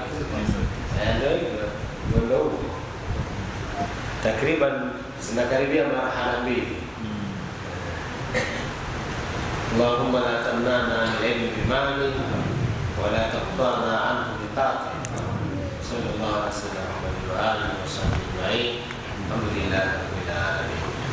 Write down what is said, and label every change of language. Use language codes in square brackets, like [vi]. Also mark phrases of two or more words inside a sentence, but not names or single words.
[sw] Ndio hivyo, mwendo huu takriban zinakaribia marhala mbili. [ar] اللهم لا تمنعنا العلم بمانع ولا تقطعنا عنه بقاطع. صلى الله عليه وسلم وعلى آله وصحبه أجمعين. الحمد لله رب العالمين.